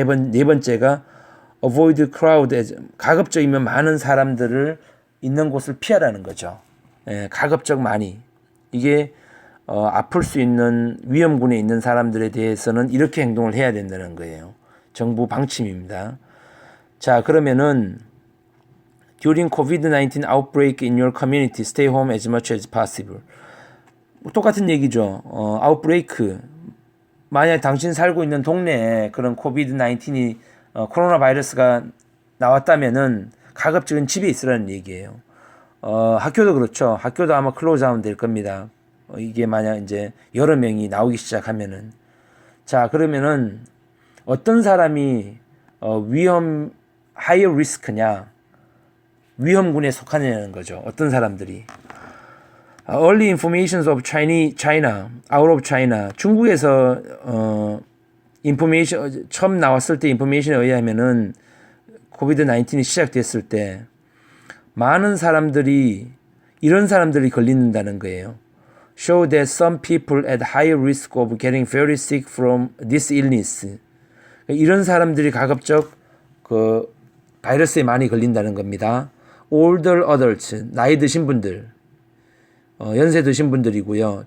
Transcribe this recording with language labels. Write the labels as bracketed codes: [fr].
[ko] 네 번째가 [en] avoid crowd, [ko] 가급적이면 많은 사람들을 있는 곳을 피하라는 거죠. 가급적 많이. 이게 아플 수 있는 위험군에 있는 사람들에 대해서는 이렇게 행동을 해야 된다는 거예요. 정부 방침입니다. 자, 그러면은 [en] During COVID-19 outbreak in your community, stay home as much as possible. [ko] 똑같은 얘기죠. outbreak. 만약 당신 살고 있는 동네에 그런 COVID-19이 코로나 바이러스가 나왔다면은 가급적은 집에 있으라는 얘기예요. 학교도 그렇죠. 학교도 아마 클로즈다운 될 겁니다. 이게 만약 이제 여러 명이 나오기 시작하면은. 자, 그러면은 어떤 사람이 위험 [en] higher risk [ko] 냐, 위험군에 속하느냐는 거죠. 어떤 사람들이. [en] Early informations of China, out of China. [ko] 중국에서 information 처음 나왔을 때 인포메이션에 의하면은 코비드 19이 시작됐을 때 많은 사람들이 이런 사람들이 걸린다는 거예요. [en] Show that some people at higher risk of getting very sick from this illness. [ko] 이런 사람들이 가급적 그 바이러스에 많이 걸린다는 겁니다. [en] Older adults, [ko] 나이 드신 분들, 연세 드신 분들이고요.